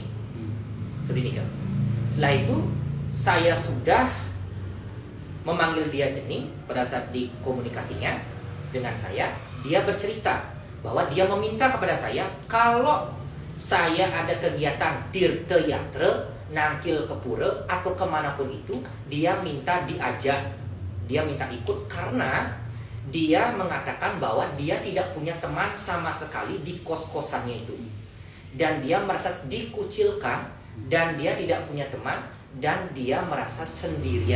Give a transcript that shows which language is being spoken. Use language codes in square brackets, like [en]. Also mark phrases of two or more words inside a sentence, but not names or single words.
[id] Sedemikian. Setelah itu saya sudah memanggil dia Cening. Pada saat di komunikasinya dengan saya, dia bercerita bahwa dia meminta kepada saya kalau saya ada kegiatan tirta yatra, nangkil ke pura atau kemanapun itu, dia minta diajak, dia minta ikut karena dia mengatakan bahwa dia tidak punya teman sama sekali di kos-kosannya itu. Dan dia merasa dikucilkan dan dia tidak punya teman dan dia merasa sendirian.